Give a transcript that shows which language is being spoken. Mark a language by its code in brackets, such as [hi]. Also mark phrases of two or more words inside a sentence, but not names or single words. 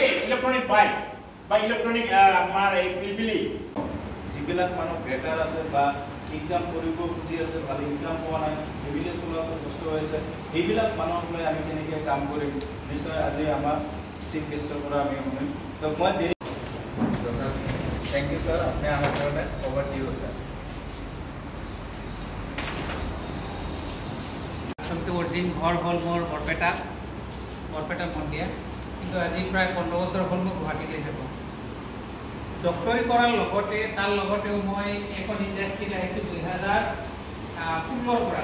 [en] electronic bike [as] বা ইলেক্ট্ৰনিক আমাৰ এই পিলপিলি যিবিলাক মানুহ বেকাৰ আছে বা ইনকাম কৰিব খুজি আছে, ভাল ইনকাম পোৱা নাই, সেইবিলাক চলোৱাটো কষ্ট হৈ আছে, সেইবিলাক মানুহক লৈ আমি কেনেকৈ কাম কৰিম, নিশ্চয় আজি আমাৰ [en] chief guestৰ [as] পৰা আমি শুনিম। তো মই [en] sir thank you sir, [hi] अपने आने पर [en] over to you sir. [as] আচলতে অৰিজিন ঘৰ হ'ল মোৰ বৰপেটা মন্দিয়া, কিন্তু আজি প্ৰায় 15 বছৰ হ'ল মই গুৱাহাটীতে থাকোঁ। ডক্টৰী কৰাৰ লগতে তাৰ লগতেও মই এখন ইণ্ডাষ্ট্ৰীত আহিছোঁ 2016 পৰা।